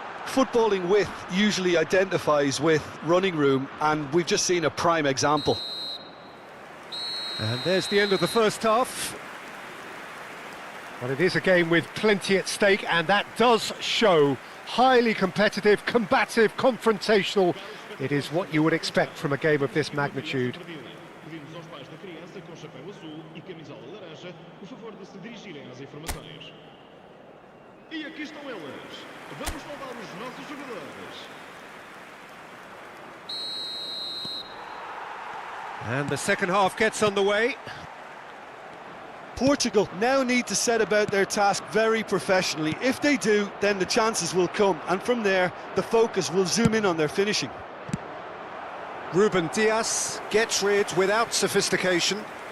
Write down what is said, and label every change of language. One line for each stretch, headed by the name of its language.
English: footballing width usually identifies with running room, and we've just seen a prime example. And there's the end of the first half. Well, it is a game with plenty at stake, and that does show highly competitive, combative, confrontational. It is what you would expect from a game of this magnitude.
Portuguese: Pedimos aos pais da criança com chapéu azul e camisola laranja o favor de se dirigirem às informações. E aqui estão elas. Vamos falar os nossos jogadores.
English: And the second half gets underway. Portugal now need to set about their task very professionally. If they do, then the chances will come, and from there, the focus will zoom in on their finishing. Ruben Dias gets rid without sophistication.